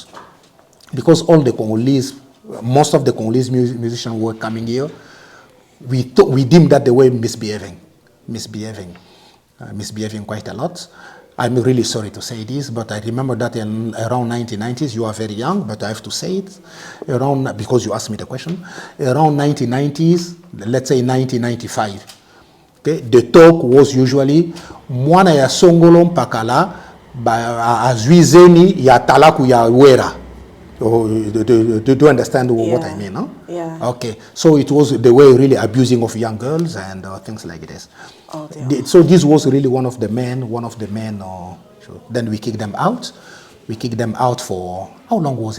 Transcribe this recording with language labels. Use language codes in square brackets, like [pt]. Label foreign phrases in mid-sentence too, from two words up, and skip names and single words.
[en] Because most of the Congolese musicians were coming here, we deemed that they were misbehaving quite a lot. I'm really sorry to say this, but I remember that in around 1990s, you are very young, but I have to say it, because you asked me the question, around 1990s, let's say 1995, okay, the talk was usually, [ln] mwana ya songolo mpakala, azwizeni ya talaku ya wera. [en] Do you understand what I mean? No? Yeah. Okay. So it was the way really abusing of young girls and things like this. Oh, dear. So this was really one of the men. Then we kicked them out. We kicked them out for, how long was it?